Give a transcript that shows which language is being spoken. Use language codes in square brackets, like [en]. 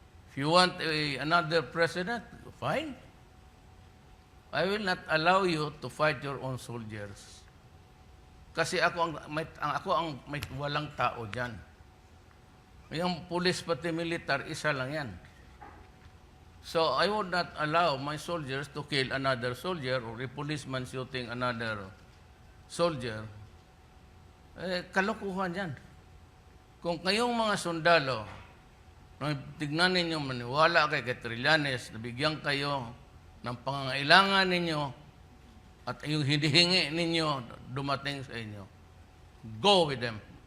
[en] If you want another president, fine. I will not allow you to fight your own soldiers. [tl] Kasi ako ang may walang tao diyan. Yung pulis pati militar, isa lang yan. [en] So I would not allow my soldiers to kill another soldier or a policeman shooting another soldier. [tl] Kalokohan yan. Kung kayong mga sundalo, tignan ninyo, maniwala kay Trillanes, nabigyan kayo ng pangangailangan ninyo at yung hinihingi ninyo dumating sa inyo, [en] Go with them.